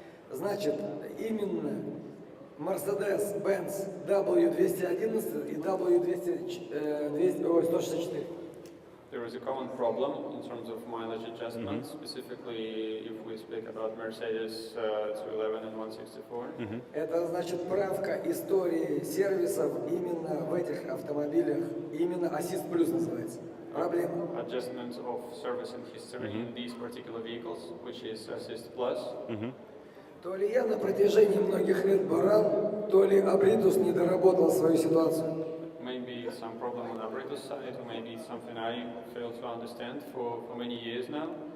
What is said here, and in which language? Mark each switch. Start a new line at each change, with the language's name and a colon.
Russian: Значит, именно Mercedes-Benz W211 и W164.
English: There is a common problem in terms of mileage adjustment, specifically if we speak about Mercedes 211 and 164.
Russian: Это значит правка истории сервисов именно в этих автомобилях, именно Assist Plus называется. Проблема.
English: Adjustment of service and history in these particular vehicles, which is Assist Plus.
Russian: То ли я на протяжении многих лет баран, то ли Абритус не доработал свою ситуацию.
English: Maybe some problem on Abrites side, or maybe something I failed to understand for many years now.